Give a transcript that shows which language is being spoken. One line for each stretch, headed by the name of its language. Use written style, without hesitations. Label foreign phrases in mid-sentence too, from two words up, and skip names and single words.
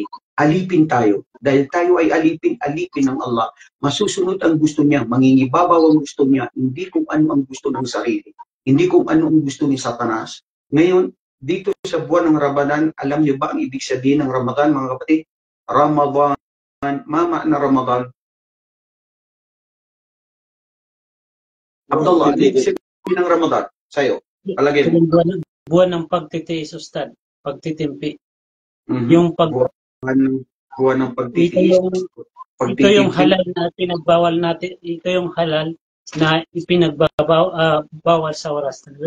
Filipino: Alipin tayo. Dahil tayo ay alipin ng Allah. Masusunod ang gusto niya, mangingibabaw ang gusto niya, hindi kung ano ang gusto ng sarili. Hindi kung ano ang gusto ni Satanas. Ngayon, dito sa buwan ng Ramadan, alam niyo ba ang ibig sabihin ng Ramadan, mga kapatid? Ramadan, mama na Ramadan. Abdullah, ano ibig sabihin ng Ramadan sa'yo? Palagay mo. Buwan ng pagtitiis, Ustad. Pagtitimpi. Yung buwan ng pagtitiis. Ito yung halal na pinagbawal natin. Ito yung halal na ipinagbawal sa oras.